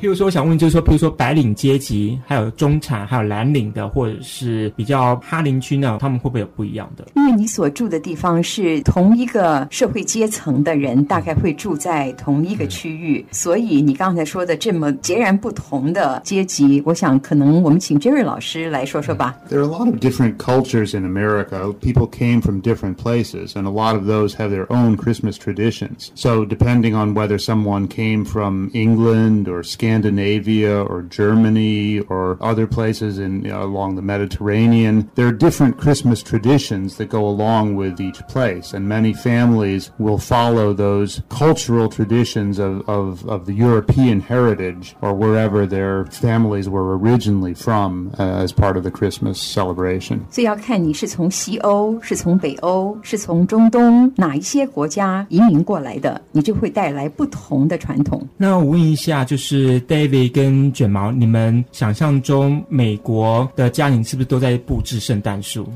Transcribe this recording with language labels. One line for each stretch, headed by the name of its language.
Chinese: 譬如说我想问，就是说譬如说白领阶级还有中产还有蓝领的或者是比较哈林区那种，他们会不会有不一样的？因为你所住的地方是同一个社会阶层的人大概会住在同一个区域，所以你刚才说的这么截然不同的阶级，我想可能我们请 Jerry 老师来说说吧。
English: There are a lot of different cultures in America. People came from different places, and a lot of those have their own Christmas traditions. So depending on whether someone came from England or Scandinavia or Germany or other places in, you know, along the Mediterranean, there are different Christmas traditions that go along with each place, and many families will follow those cultural traditions of the European heritage or wherever their families were originally from, as part of the Christmas celebration.
Chinese: 所以要看你是从西欧是从北欧是从中东哪一些国家移民过来的，你就会带来不同的传统。那我问一下，就是 David 跟卷毛，你们想象中美国的家庭是不是都在布置圣诞树？